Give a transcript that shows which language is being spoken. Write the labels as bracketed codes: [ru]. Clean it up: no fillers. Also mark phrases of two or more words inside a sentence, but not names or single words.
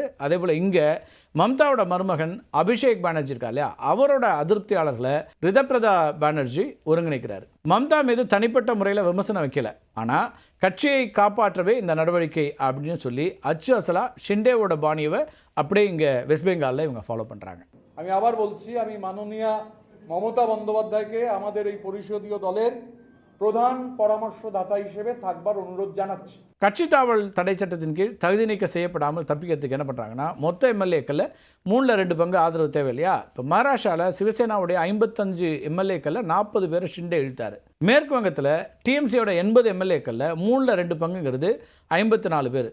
[ta] அதே போல் இங்கே மம்தாவோட மருமகன் அபிஷேக் பானர்ஜி இருக்கா இல்லையா, அவரோட அதிருப்தியாளர்களை ரிதத்ரஜா பானர்ஜி ஒருங்கிணைக்கிறார். மம்தா மீது தனிப்பட்ட முறையில் விமர்சனம் வைக்கல, ஆனால் கட்சியை காப்பாற்றவே இந்த நடவடிக்கை அப்படின்னு சொல்லி அச்சு அசலா ஷிண்டேவோட பாணியை அப்படியே இங்கே [en] West Bengal-il [ta] இவங்க ஃபாலோ பண்ணுறாங்க. [bn] আমি আবার বলছি, আমি মাননীয় মমতা বন্দ্যোপাধ্যায়কে আমাদের এই পরিষদীয় দলের প্রধান পরামর্শদাতা হিসেবে থাকবার অনুরোধ জানাচ্ছি. [ta] கட்சி தாவல் தடை சட்டத்தின் கீழ் தகுதி நீக்கம் செய்யப்படாமல் தப்பிக்கிறதுக்கு என்ன பண்ணுறாங்கன்னா, மொத்த எம்எல்ஏக்களில் 3/2 பங்கு ஆதரவு தேவை இல்லையா. இப்போ மகாராஷ்டிராவில் சிவசேனாவுடைய 55 எம்எல்ஏக்களில் 40 பேர் ஷிண்டே இழுத்தார். மேற்கு வங்கத்தில் டிஎம்சியோட 80 எம்எல்ஏக்களில் 3/2 பங்குங்கிறது 54 பேர்.